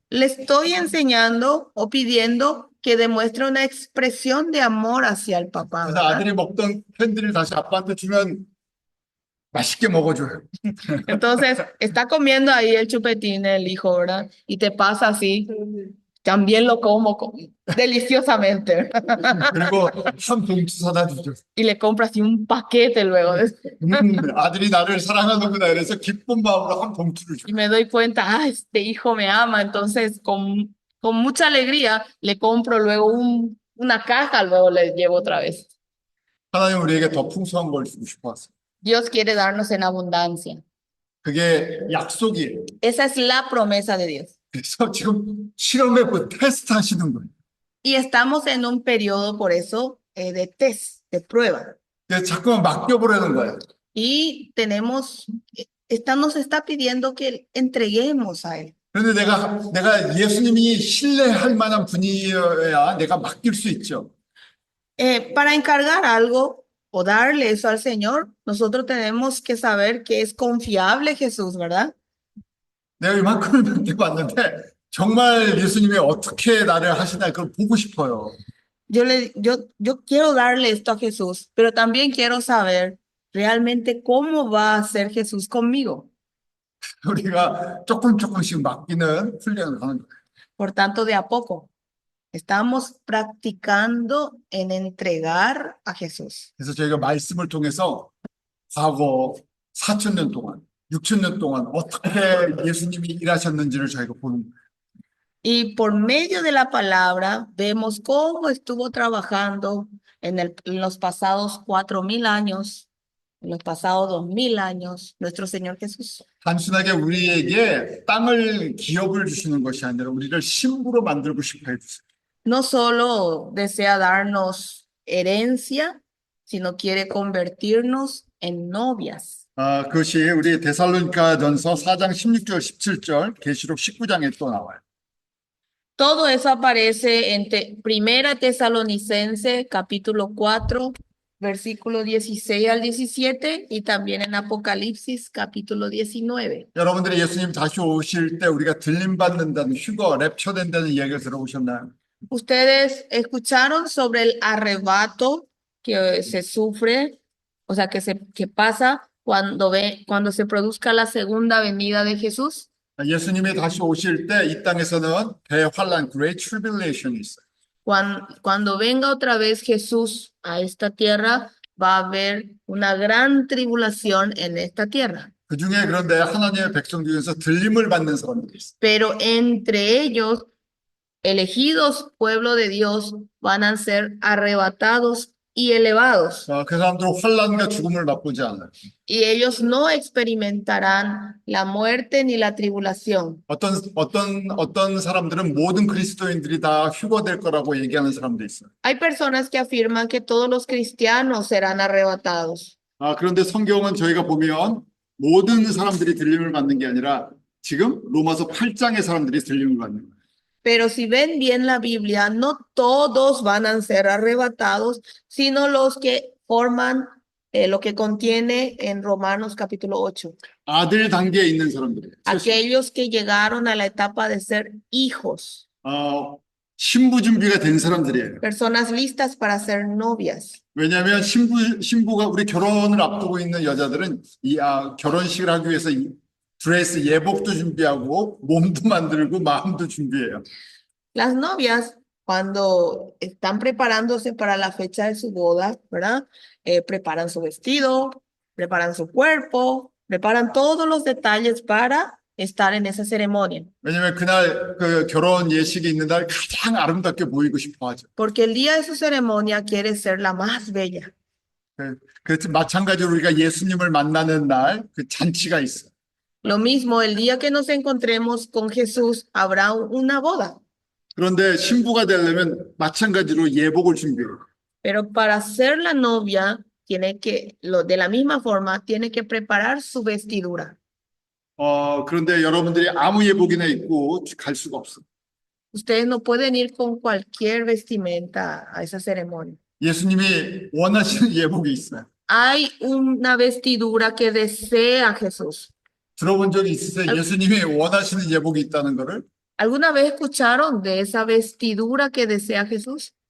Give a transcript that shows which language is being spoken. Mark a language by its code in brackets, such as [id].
[es] Le estoy enseñando o pidiendo que demuestre una expresión de amor hacia el papá, [ko] 그래서 [es] ¿verdad? [ko] 아들이 먹던 캔디를 다시 아빠한테 주면 맛있게 먹어줘요. [es] Entonces, está comiendo ahí el chupetín el hijo, ¿verdad? Y te pasa así, también lo como deliciosamente, ¿verdad? [ko] 그리고 한 봉투 사다 주죠. [es] Y le compra así un paquete luego. [ko] 아들이 나를 사랑하는구나 이래서 기쁜 마음으로 한 봉투를 줘. [es] Y me doy cuenta, este hijo me ama, entonces con mucha alegría le compro luego una caja, luego le llevo otra vez. [ko] 하나님 우리에게 더 풍성한 걸 주고 싶어서. [es] Dios quiere darnos en abundancia. [ko] 그게 약속이에요. [es] Esa es la promesa de Dios. [ko] 그래서 지금 실험해보 테스트 하시는 거예요. [es] Y estamos en un periodo, por eso, de test, de prueba. [ko] 근데 자꾸만 맡겨보려는 거예요. [es] Y nos está pidiendo que entreguemos a Él. [ko] 그런데 내가 예수님이 신뢰할 만한 분이어야 내가 맡길 수 있죠. [es] Para encargar algo o darle eso al Señor, nosotros tenemos que saber que es confiable Jesús, ¿verdad? [ko] 내가 이만큼을 맡겨봤는데 정말 예수님이 어떻게 나를 하시나 그걸 보고 싶어요. [es] Yo quiero darle esto a Jesús, pero también quiero saber realmente cómo va a ser Jesús conmigo. [ko] 우리가 조금씩 맡기는 훈련을 하는 거예요. [es] Por tanto, de a poco, estamos practicando en entregar a Jesús. [ko] 그래서 저희가 말씀을 통해서 과거 4,000년 동안, 6,000년 동안 어떻게 예수님이 일하셨는지를 저희가 보는 거예요. [es] Y por medio de la palabra vemos cómo estuvo trabajando en los pasados 4,000 años, en los pasados 2,000 años, nuestro Señor Jesús. [ko] 단순하게 우리에게 땅을 기업을 주시는 것이 아니라 우리를 신부로 만들고 싶어 해주세요. [es] No solo desea darnos herencia, sino quiere convertirnos en novias. [ko] 그것이 우리 데살로니가전서 4장 16절, 17절, 계시록 19장에 또 나와요. [es] Todo eso aparece en Primera Tesalonicense, capítulo 4, versículo 16 al 17, y también en Apocalipsis, capítulo 19. [ko] 여러분들이 예수님 다시 오실 때 우리가 들림받는다는 휴거, 랩처된다는 이야기를 들어보셨나요? [es] Ustedes escucharon sobre el arrebato que se sufre, o sea, que pasa cuando se produzca la segunda venida de Jesús. [ko] 예수님이 다시 오실 때 이 땅에서는 대환란, Great Tribulation이 있어요. [es] Cuando venga otra vez Jesús a esta tierra, va a haber una gran tribulación en esta tierra. [ko] 그 중에 그런데 하나님의 백성 중에서 들림을 받는 사람들이 있어요. [es] Pero entre ellos, elegidos pueblo de Dios, van a ser arrebatados y elevados. [ko] 그 사람들은 환란과 죽음을 맛보지 않아요. [es] Y ellos no experimentarán la muerte ni la tribulación. [ko] 어떤 사람들은 모든 그리스도인들이 다 휴거될 거라고 얘기하는 사람도 있어요. [es] Hay personas que afirman que todos los cristianos serán arrebatados. [ko] 그런데 성경은 저희가 보면 모든 사람들이 들림을 받는 게 아니라 지금 로마서 8장의 사람들이 들림을 받는 거예요. [es] Pero si ven bien la Biblia, no todos van a ser arrebatados, sino los que forman lo que contiene en Romanos capítulo 8. [ko] 아들 단계에 있는 사람들이에요. [es] Aquellos que llegaron a la etapa de ser hijos, [ko] 신부 준비가 된 사람들이에요. [es] personas listas para ser novias. [ko] 왜냐하면 신부가 우리 결혼을 앞두고 있는 여자들은 결혼식을 하기 위해서 드레스 예복도 준비하고 몸도 만들고 마음도 준비해요. [es] Las novias, cuando están preparándose para la fecha de su boda, ¿verdad? Preparan su vestido, preparan su cuerpo, preparan todos los detalles para estar en esa ceremonia. [ko] 왜냐하면 그날 그 결혼 예식이 있는 날 가장 아름답게 보이고 싶어 하죠. [es] Porque el día de su ceremonia quiere ser la más bella. [ko] 그래서 마찬가지로 우리가 예수님을 만나는 날 그 잔치가 있어요. [es] Lo mismo, el día que nos encontremos con Jesús, habrá una boda. [ko] 그런데 신부가 되려면 마찬가지로 예복을 준비해요. [es] Pero para ser la novia, de la misma forma, tiene que preparar su vestidura. [ko] 그런데 여러분들이 아무 예복이나 입고 갈 수가 없어요. [es] Ustedes no pueden ir con cualquier vestimenta a esa ceremonia. [ko] 예수님이 원하시는 예복이 있어요. [es] Hay una vestidura que desea Jesús. [ko] 들어본 적이 있으세요? 예수님이 원하시는 예복이 있다는 거를? [es] ¿Alguna vez escucharon de esa vestidura que desea Jesús?